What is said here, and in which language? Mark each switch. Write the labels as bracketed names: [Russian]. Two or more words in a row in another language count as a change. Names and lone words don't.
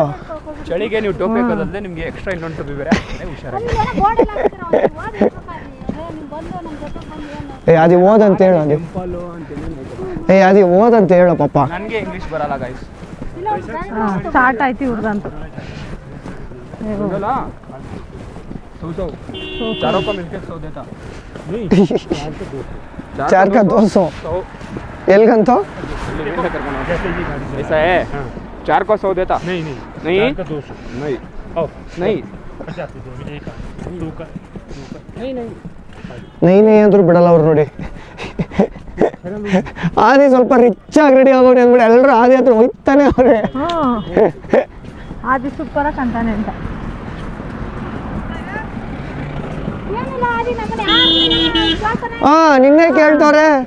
[Kannada] ಚಳಿಗೆ ನೀವು ಟೋಪಿ ಹಾಕೋದಂದ್ರೆ ನಿಮಗೆ ಎಕ್ಸ್ಟ್ರಾ ಇನ್ನೊಂದು ಟೋಪಿ ಬೇರೆ ಹುಷಾರಾಗಿ. ಅದು ಓದಂತ ಹೇಳು. ಅದು ಓದಂತ ಹೇಳು ಪಾಪ. ನನಗೆ ಇಂಗ್ಲೀಷ್ ಬರಲ್ಲ ಗೈಸ್. ಸ್ಟಾರ್ಟ್ ಆಯ್ತು ಇವ್ರದಂತೂ. [Hindi] चारों का मिलके 100 देता. नहीं 4 का 200 ಎಲ್ಗಂತ ऐसा है. 4 को 100 देता. नहीं 4 का 200 [Kannada] नहीं ಅಂದ್ರು ಬಿಡಲ್ಲ ಅವ್ರು ನೋಡಿ. ಆದಿ ಸ್ವಲ್ಪ ರಿಚ್ ಆಗಿ ರೆಡಿ ಆಗೋಣ ಅಂದ್ಬಿಟ್ಟು ಎಲ್ಲರೂ ಆದಿ ಹತ್ರ ಹೋಗ್ತಾನೆ ಅವ್ರೆ. ಆದಿ ಸೂಪರ್ ಅಂತಾನೆ ಅಂತ. ನಿನ್ನೆ ಕೇಳ್ತವ್ರೆ.